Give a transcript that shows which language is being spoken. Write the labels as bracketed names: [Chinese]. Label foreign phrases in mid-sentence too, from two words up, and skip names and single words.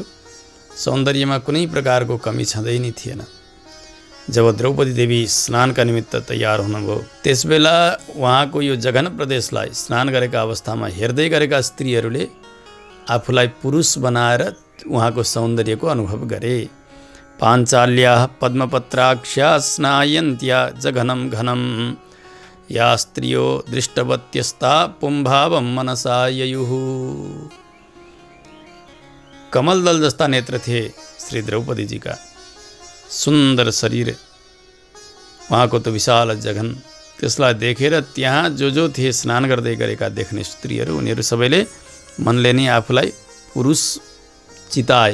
[Nepali] सौन्दर्यमा कुनै प्रकारको कमी छँदै नै थिएन। जब द्रौपदी देवी स्नानका निमित्त तयार हुनुभयो, त्यसबेला उहाँको यो जघन प्रदेशलाई स्नान गरेका अवस्थामा हेर्दै गरेका स्त्रीहरूले आफूलाई पुरुष बनाएर उहाँको सौन्दर्यको अनुभव गरे। [Sanskrit] पाञ्चाल्या पद्मपत्राक्षा स्नायन्त्या जघनं घनं या स्त्रियो दृष्टवत्यस्ता पुंभावं मनसा ययुः। [Nepali] कमलदल जस्ता नेत्र थिए श्री द्रौपदीजीका। सुन्दर शरीर, उहाँको त विशाल जघन, त्यसलाई देखेर त्यहाँ जो थिए स्नान गर्दै गरेका देख्ने स्त्रीहरू, उनीहरू सबैले मनले नै आफूलाई पुरुष चिताए।